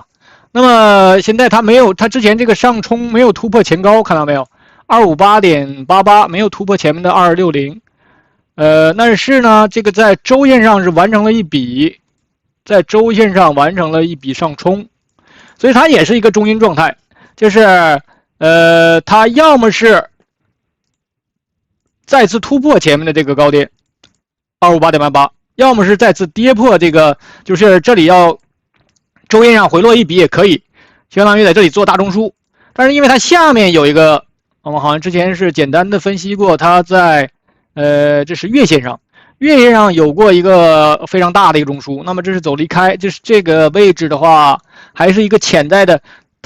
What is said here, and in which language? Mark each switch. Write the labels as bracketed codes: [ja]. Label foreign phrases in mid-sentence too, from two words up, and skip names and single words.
[zh] 那麼現在它沒有，它之前這個上衝沒有突破前高，看到沒有？258.88沒有突破前面的2260，但是呢，這個在週線上是完成了一筆，在週線上完成了一筆上衝，所以它也是一個中陰狀態，就是它要麼是再次突破前面的這個高點258.88，要麼是再次跌破這個，就是這裡要週線上回落一筆也可以，相當於在這裡做大中樞。但是因為它下面有一個，我們好像之前是簡單的分析過，它在這是月線上，月線上有過一個非常大的一個中樞，那麼這是走離開，就是這個位置的話，還是一個潛在的。